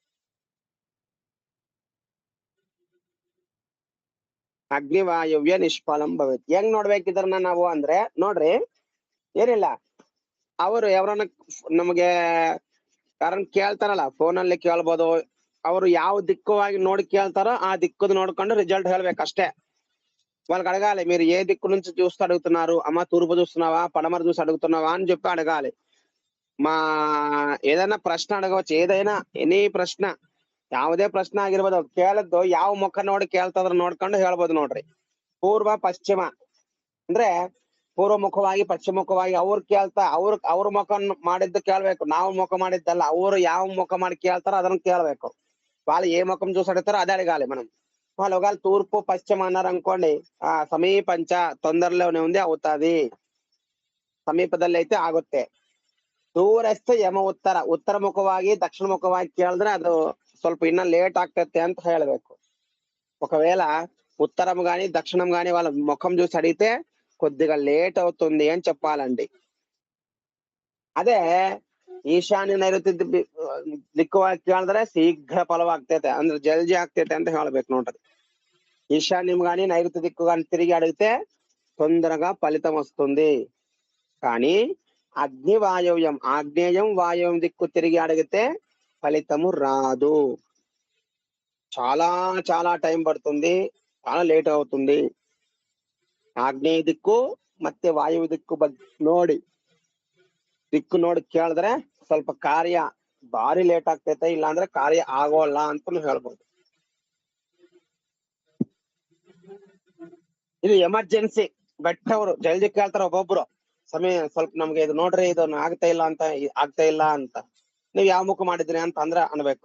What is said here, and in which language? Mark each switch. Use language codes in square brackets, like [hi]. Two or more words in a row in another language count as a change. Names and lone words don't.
[sa] ಅಗ್ನಿವಾಯುವ್ಯ ನಿಷ್ಫಲಂ ಭವೇತ್. [kn] ಹೆಂಗ್ ನೋಡ್ಬೇಕಿದ್ರನ್ನ ನಾವು ಅಂದ್ರೆ ನೋಡ್ರಿ, ಏನಿಲ್ಲ ಅವರು ಯಾರನ್ನ ನಮಗೆ ಯಾರನ್ನ ಕೇಳ್ತಾರಲ್ಲ ಫೋನಲ್ಲಿ ಕೇಳ್ಬೋದು. ಅವರು ಯಾವ ದಿಕ್ಕುವಾಗಿ ನೋಡಿ ಕೇಳ್ತಾರೋ [te] ఆ దిక్కుది [kn] ನೋಡ್ಕೊಂಡು రిజల్ట్ ಹೇಳ್ಬೇಕಷ್ಟೇ. [te] వాళ్ళకి అడగాలి, మీరు ఏ దిక్కు నుంచి చూస్తూ అడుగుతున్నారు, అమ్మ తూర్పు చూస్తున్నావా పడమర చూసి అడుగుతున్నావా అని చెప్పి అడగాలి. మా ఏదైనా ప్రశ్న అడగవచ్చు, ఏదైనా ఎనీ ప్రశ్న, [kn] ಯಾವುದೇ ಪ್ರಶ್ನೆ ಆಗಿರ್ಬೋದು. ಕೇಳದ್ದು ಯಾವ ಮುಖ ನೋಡಿ ಕೇಳ್ತದ್ರ ನೋಡ್ಕೊಂಡು ಹೇಳ್ಬೋದು ನೋಡ್ರಿ. ಪೂರ್ವ ಪಶ್ಚಿಮ ಅಂದ್ರೆ ಪೂರ್ವ ಮುಖವಾಗಿ ಪಶ್ಚಿಮ ಮುಖವಾಗಿ ಅವ್ರು ಕೇಳ್ತಾ ಅವ್ರ ಮುಖ ಮಾಡಿದ್ದು ಕೇಳ್ಬೇಕು, ನಾವು ಮುಖ ಮಾಡಿದ್ದಲ್ಲ. ಅವ್ರು ಯಾವ ముఖ ಮಾಡಿ ಕೇಳ್ತಾರೋ ಅದನ್ನ ಕೇಳ್ಬೇಕು. [te] వాళ్ళు ఏ ముఖం చూసి అడుగుతారో అదే అడగాలి మనం. వాళ్ళు ఒకవేళ తూర్పు పశ్చిమ అన్నారు అనుకోండి, సమీపంచ తొందరలోనే ఉంది అవుతాది, [kn] ಸಮೀಪದಲ್ಲಿ ಐತೆ ಆಗುತ್ತೆ. ದೂರಸ್ಥ ಯಮ ಉತ್ತರ, ಉತ್ತರ ಮುಖವಾಗಿ ದಕ್ಷಿಣ ಮುಖವಾಗಿ ಕೇಳಿದ್ರೆ ಅದು ಸ್ವಲ್ಪ ಇನ್ನ లేట్ ಆಗ್ತೈತೆ ಅಂತ ಹೇಳ್ಬೇಕು. [te] ఒకవేళ ఉత్తరం గాని దక్షిణం గాని వాళ్ళ ముఖం చూసి అడిగితే కొద్దిగా లేట్ అవుతుంది అని చెప్పాలండి. [kn] అదే ಈಶಾನ್ಯ ನೈಋತ್ಯ ದಿಕ್ಕುವಾಗಿ ಕೇಳಿದ್ರೆ ಶೀಘ್ರ ಫಲವಾಗ್ತೈತೆ, ಅಂದ್ರೆ ಜಲ್ದಿ ಆಗ್ತೈತೆ ಅಂತ ಹೇಳ್ಬೇಕು ನೋಡ್ರಿ. [te] ఈశాన్యం గాని నైరుతి దిక్కు గాని తిరిగి అడిగితే తొందరగా ఫలితం వస్తుంది. కానీ అగ్ని వాయువ్యం ఆగ్నేయం వాయువ్యం దిక్కు తిరిగి అడిగితే ఫలితము రాదు. చాలా చాలా టైం పడుతుంది, చాలా లేట్ అవుతుంది. ఆగ్నేయ దిక్కు [kn] ಮತ್ತೆ ವಾಯು ದಿಕ್ಕು ನೋಡಿ ಕೇಳಿದ್ರೆ ಸ್ವಲ್ಪ ಕಾರ್ಯ ಭಾರಿ ಲೇಟ್ ಆಗ್ತೈತೆ, ಇಲ್ಲಾಂದ್ರೆ ಕಾರ್ಯ ಆಗೋಲ್ಲ ಅಂತಾನು ಹೇಳ್ಬೋದು. ಇದು ಎಮರ್ಜೆನ್ಸಿ ಬೆಟ್ಟವ್ರು ಜಲ್ದಿ ಕೇಳ್ತಾರ ಒಬ್ಬೊಬ್ರು, ಸಮಯ ಸ್ವಲ್ಪ ನಮ್ಗೆ ಇದು ನೋಡ್ರಿ ಇದು ಆಗ್ತಾ ಇಲ್ಲ ಅಂತ ನೀವ್ ಯಾವ ಮುಖ ಮಾಡಿದ್ರಿ ಅಂತ ಅನ್ಬೇಕು.